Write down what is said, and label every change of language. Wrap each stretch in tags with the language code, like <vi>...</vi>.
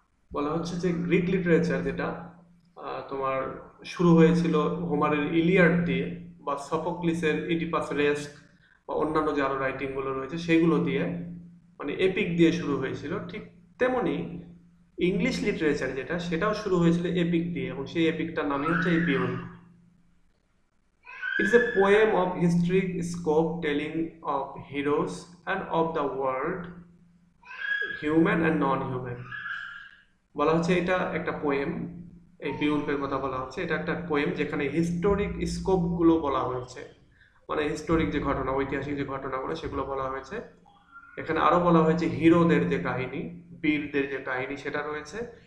<bn>বলা হচ্ছে যে গ্রিক লিটারেচার যেটা তোমার শুরু হয়েছিল হোমারের ইলিয়াড দিয়ে, বা সফোক্লিসের ইডিপাস রেস্ক, বা অন্যান্য যে আরো রাইটিং গুলো রয়েছে সেগুলো দিয়ে, মানে এপিক দিয়ে শুরু হয়েছিল। ঠিক তেমনি ইংলিশ লিটারেচার যেটা সেটাও শুরু হয়েছিল এপিক দিয়ে, এবং সেই এপিকটার নামই হচ্ছে এই beyond.</bn> <en>It is a poem of historic scope telling of heroes and of the world, human and non-human.</en> <bn>বলা হচ্ছে এটা একটা পোয়েম, এই বিউল্পের কথা বলা হচ্ছে, এটা একটা পোয়েম যেখানে হিস্টোরিক স্কোপ গুলো বলা হয়েছে, মানে হিস্টোরিক যে ঘটনা, ঐতিহাসিক যে ঘটনাগুলো সেগুলো বলা হয়েছে। এখানে আরো বলা হয়েছে হিরোদের যে কাহিনী, বীরদের যে কাহিনী সেটা রয়েছে।</bn>